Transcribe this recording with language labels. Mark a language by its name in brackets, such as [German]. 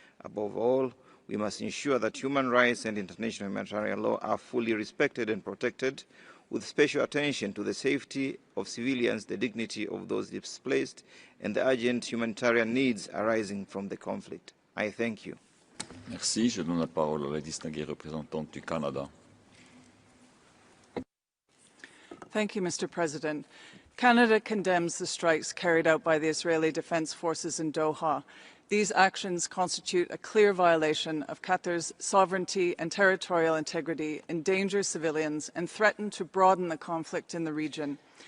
[English] Above all, we must ensure that human rights and international humanitarian law are fully respected and protected, with special attention to the safety of civilians, the dignity of those displaced, and the urgent humanitarian needs arising from the conflict. I thank you. [French] Merci. Je donne la parole à la distinguée représentante du Canada. [English] Thank you, Mr. President. Canada condemns the strikes carried out by the Israeli Defense Forces in Doha. These actions constitute a clear violation of Qatar's sovereignty and territorial integrity, endanger civilians, and threaten to broaden the conflict in the region.